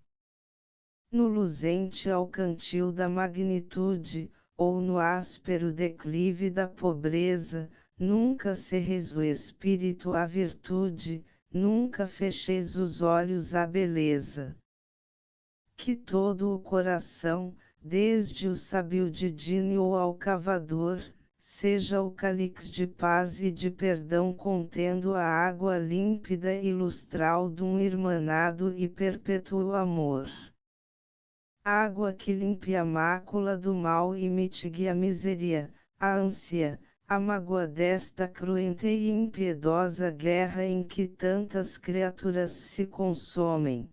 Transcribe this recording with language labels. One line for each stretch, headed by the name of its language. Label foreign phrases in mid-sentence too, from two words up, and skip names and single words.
Portuguese: No luzente alcantil da magnitude, ou no áspero declive da pobreza, nunca cerres o espírito à virtude, nunca fecheis os olhos à beleza. Que todo o coração, desde o sábio Didínio ao cavador, seja o cálice de paz e de perdão contendo a água límpida e lustral dum irmanado e perpétuo amor. Água que limpe a mácula do mal e mitigue a miséria, a ânsia, a mágoa desta cruenta e impiedosa guerra em que tantas criaturas se consomem.